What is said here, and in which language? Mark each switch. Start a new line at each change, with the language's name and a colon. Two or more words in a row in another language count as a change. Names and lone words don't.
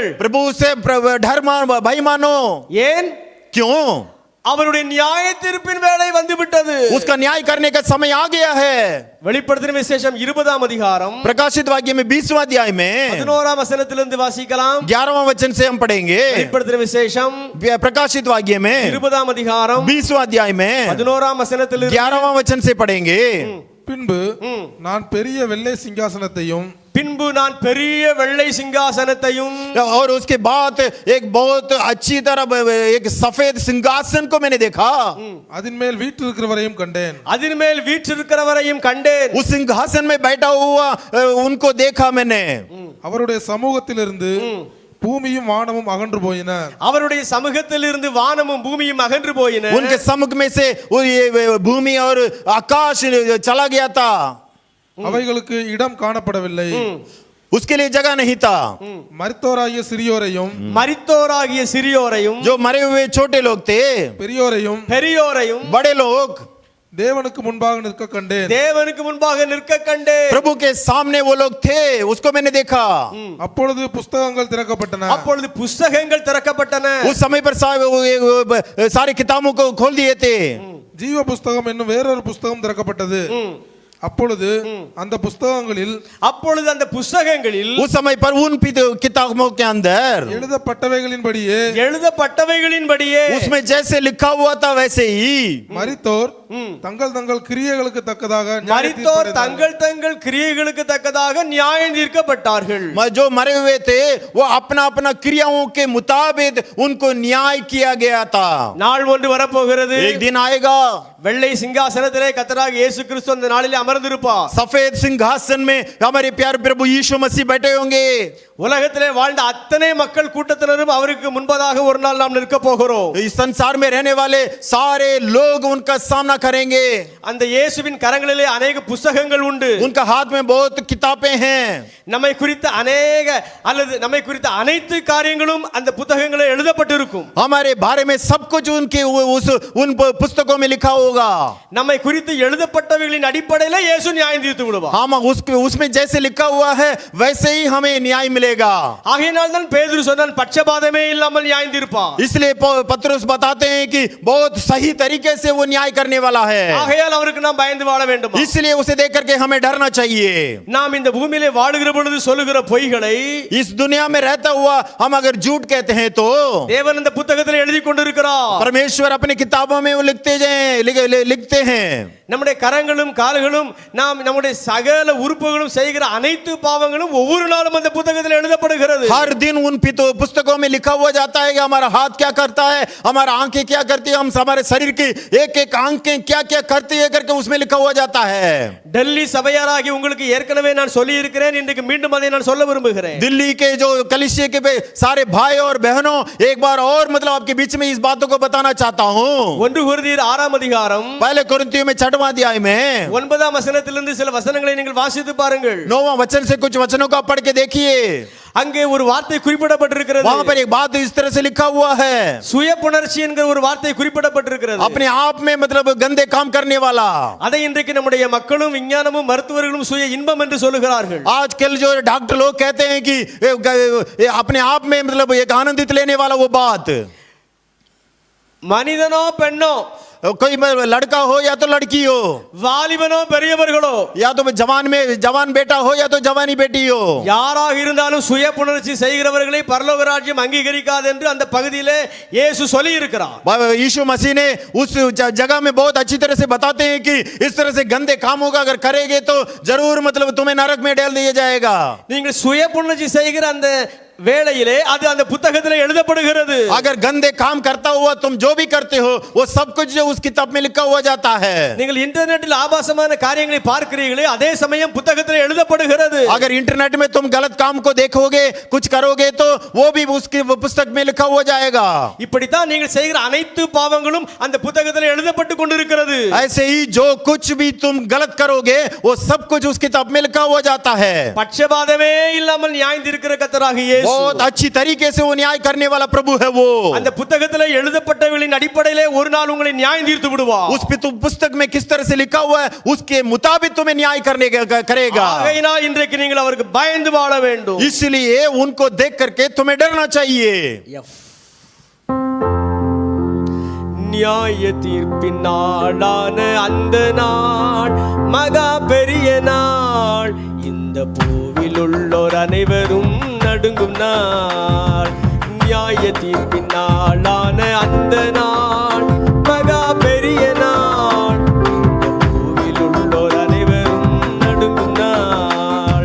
Hindi: प्रभु से भय मानो.
Tamil: ஏன்?
Hindi: क्यों?
Tamil: அவருடைய நியாய தீர்ப்பின் வேளை வந்து விட்டது.
Hindi: उसका न्याय करने का समय आ गया है.
Tamil: வெளிப்படுத்தின விசேஷம் 20ஆம் அதிகாரம்
Hindi: प्रकाशित वाक्य में 20वां अध्याय में
Tamil: 11ஆம் வசனத்திலிருந்து வாசிக்கலாம்.
Hindi: 11वां वचन से हम पढ़ेंगे.
Tamil: வெளிப்படுத்தின விசேஷம்
Hindi: प्रकाशित वाक्य में
Tamil: 20ஆம் அதிகாரம்
Hindi: 20वां अध्याय में
Tamil: 11ஆம் வசனத்திலிருந்து
Hindi: 11वां वचन से पढ़ेंगे.
Tamil: பின்பு நான் பெரிய வெள்ளை சிங்காசனத்தையும்
Hindi: और उसके बाद एक बहुत अच्छी तरह एक सफेद सिंहासन को मैंने देखा.
Tamil: அதின்மேல் வீற்றிருக்கிறவரையும் கண்டேன்.
Hindi: उस सिंहासन में बैठा हुआ उनको देखा मैंने.
Tamil: அவருடைய சமூகத்திலிருந்து பூமியும் வானமும் அகன்று போயின. அவருடைய சமூகத்திலிருந்து வானமும் பூமியும் அகன்று போயின.
Hindi: उनके सम्मुख में से भूमि और आकाश चला गया था.
Tamil: அவைகளுக்கு இடம் காணப்படவில்லை.
Hindi: उसके लिए जगह नहीं था.
Tamil: மரித்தோராகிய சிறியோரையும்
Hindi: जो मरे हुए छोटे लोग थे,
Tamil: பெரியோரையும்
Hindi: बड़े लोग
Tamil: தேவனுக்கு முன்பாக நிற்க கண்டேன். தேவனுக்கு முன்பாக நிற்க கண்டேன்.
Hindi: प्रभु के सामने वो लोग थे, उसको मैंने देखा।
Tamil: அப்பொழுது புஸ்தகங்கள் திறக்கப்பட்டன. அப்பொழுது புஸ்தகங்கள் திறக்கப்பட்டன.
Hindi: उस समय पर सारे किताबों को खोल दिए थे।
Tamil: ஜீவ புஸ்தகம் என்னும் வேறொரு புஸ்தகம் திறக்கப்பட்டது. அப்பொழுது அந்த புஸ்தகங்களில்
Hindi: उस समय पर उन किताबों के अंदर
Tamil: எழுதப்பட்டவைகளின்படியே
Hindi: उसमें जैसे लिखा हुआ था वैसे ही
Tamil: மரித்தோர் தங்கள் தங்கள் கிரியைகளுக்கு தக்கதாக நியாயம் தீர்க்கப்பட்டார்கள்.
Hindi: जो मरे हुए थे वो अपना अपना क्रियाओं के मुताबिक उनको न्याय किया गया था।
Tamil: நாள் ஒன்று வரப்போகிறது.
Hindi: एक दिन आएगा,
Tamil: வெள்ளை சிங்காசனத்திலே கர்த்தராகிய இயேசு கிறிஸ்து அந்த நாளிலே அமர்ந்திருப்பார்.
Hindi: सफेद सिंहासन में हमारे प्यारे प्रभु यीशु मसीह बैठे होंगे।
Tamil: உலகத்திலே வாழ்ந்த அத்தனை மக்கள் கூட்டத்தினரும் அவருக்கு முன்பதாக ஒரு நாள் நாம் நிற்க போகிறோம்.
Hindi: इस संसार में रहने वाले सारे लोग उनका सामना करेंगे।
Tamil: அந்த இயேசுவின் கரங்களிலே अनेक புத்தகங்கள் உண்டு.
Hindi: उनका हाथ में बहुत किताबें हैं।
Tamil: நம்மை குறித்த நம்மை குறித்த அனைத்து காரியங்களும் அந்த புத்தகங்களில் எழுதப்பட்டிருக்கும்.
Hindi: हमारे बारे में सब कुछ उन पुस्तकों में लिखा होगा।
Tamil: நம்மை குறித்து எழுதப்பட்டவைகளின் அடிப்படையில் இயேசு நியாயம் தீர்த்து விடுவார்.
Hindi: हम उसमें जैसे लिखा हुआ है वैसे ही हमें न्याय मिलेगा।
Tamil: ஆகையினால் தான் பேதுரு சொன்னான் பட்சபாதமே இல்லாமல் நியாயம் தீர்ப்பார்.
Hindi: इसलिए पतरस बताते हैं कि बहुत सही तरीके से वो न्याय करने वाला है।
Tamil: ஆகையால் அவருக்கு நாம் பயந்து வாழ வேண்டும்.
Hindi: इसलिए उसे देख करके हमें डरना चाहिए।
Tamil: நாம் இந்த பூமியிலே வாழுகிற பொழுது சொல்லுகிற பொய்களை
Hindi: इस दुनिया में रहता हुआ हम अगर झूठ कहते हैं तो
Tamil: தேவன் இந்த புத்தகத்தில் எழுதி கொண்டிருக்கிறார்.
Hindi: परमेश्वर अपनी किताबों में वो लिखते हैं।
Tamil: நம்முடைய கரங்களும் கால்களும் நாம் நம்முடைய சகல உறுப்புகளும் செய்கிற அனைத்து பாவங்களும் ஒவ்வொரு நாளும் அந்த புத்தகத்தில் எழுதப்படுகிறது.
Hindi: हर दिन उन पुस्तकों में लिखा हुआ जाता है कि हमारा हाथ क्या करता है, हमारा आंखें क्या करती है, हम हमारे शरीर की एक एक आंखें क्या क्या करती है करके उसमें लिखा हुआ जाता है।
Tamil: டெல்லி சபையாராகி உங்களுக்கு ஏற்கனவே நான் சொல்லி இருக்கிறேன், இன்றைக்கு மீண்டும் அதை நான் சொல்ல விரும்புகிறேன்.
Hindi: दिल्ली के जो कलीसिया के सारे भाई और बहनों एक बार और मतलब आपके बीच में इस बातों को बताना चाहता हूँ।
Tamil: 1 கொரிந்தியர் 6 அதிகாரம்
Hindi: पहले कुरिन्थियों में 6वां अध्याय में
Tamil: 9 வசனத்திலிருந்து சில வசனங்களை நீங்கள் வாசித்து பாருங்கள்.
Hindi: 9वां वचन से कुछ वचनों को आप पढ़ के देखिए।
Tamil: அங்கே ஒரு வார்த்தை குறிப்பிடப்பட்டிருக்கிறது.
Hindi: वहां पर एक बात इस तरह से लिखा हुआ है,
Tamil: சுய புணர்ச்சி என்கிற ஒரு வார்த்தை குறிப்பிடப்பட்டிருக்கிறது.
Hindi: अपने आप में मतलब गंदे काम करने वाला।
Tamil: அதை இன்றைக்கு நம்முடைய மக்களும் விஞ்ஞானமும் மருத்துவர்களும் சுய இன்பம் என்று சொல்லுகிறார்கள்.
Hindi: आजकल जो डॉक्टर लोग कहते हैं कि अपने आप में मतलब एक आनंदित लेने वाला वो बात।
Tamil: மனிதனோ பெண்ணோ,
Hindi: कोई लड़का हो या तो लड़की हो,
Tamil: வாலிபனோ பெரியவர்களோ,
Hindi: या तो जवान बेटा हो या तो जवानी बेटी हो,
Tamil: யாராக இருந்தாலும் சுய புணர்ச்சி செய்கிறவர்களை பரலோக ராஜ்யம் அங்கீகரிக்காது என்று அந்த பகுதியிலே இயேசு சொல்லி இருக்கிறார்.
Hindi: यीशु मसीह ने उस जगह में बहुत अच्छी तरह से बताते हैं कि इस तरह से गंदे कामों का अगर करेंगे तो जरूर मतलब तुम्हें नरक में डाल दिया जाएगा।
Tamil: நீங்கள் சுய புணர்ச்சி செய்கிற அந்த வேளையிலே அது அந்த புத்தகத்திலே எழுதப்படுகிறது.
Hindi: अगर गंदे काम करता हुआ तुम जो भी करते हो वो सब कुछ जो उस किताब में लिखा हुआ जाता है।
Tamil: நீங்கள் இன்டர்நெட்டில் ஆபாசமான காரியங்களை பார்க்கிறீர்களே, அதே சமயம் புத்தகத்திலே எழுதப்படுகிறது.
Hindi: अगर इंटरनेट में तुम गलत काम को देखोगे कुछ करोगे तो वो भी उसकी पुस्तक में लिखा हुआ जाएगा।
Tamil: இப்படித்தான் நீங்கள் செய்கிற அனைத்து பாவங்களும் அந்த புத்தகத்திலே எழுதப்பட்டு கொண்டிருக்கிறது.
Hindi: ऐसे ही जो कुछ भी तुम गलत करोगे वो सब कुछ उस किताब में लिखा हुआ जाता है।
Tamil: பட்சபாதமே இல்லாமல் நியாயம் தீர்க்கிற கர்த்தராகிய இயேசு,
Hindi: बहुत अच्छी तरीके से वो न्याय करने वाला प्रभु है वो।
Tamil: அந்த புத்தகத்திலே எழுதப்பட்டவைகளின் அடிப்படையிலே ஒரு நாள் உங்களை நியாயம் தீர்த்து விடுவார்.
Hindi: उस पुस्तक में किस तरह से लिखा हुआ है उसके मुताबिक तुम्हें न्याय करेगा।
Tamil: ஆகையினால் இன்றைக்கு நீங்கள் அவருக்கு பயந்து வாழ வேண்டும்.
Hindi: इसलिए उनको देख करके तुम्हें डरना चाहिए।
Tamil: நியாய தீர்ப்பின் நாளான அந்த நாள் மகா பெரிய நாள், இந்த பூவில் உள்ளோர் அனைவரும் நடுங்கும் நாள். நியாய தீர்ப்பின் நாளான அந்த நாள் மகா பெரிய நாள், இந்த பூவில் உள்ளோர் அனைவரும் நடுங்கும் நாள்.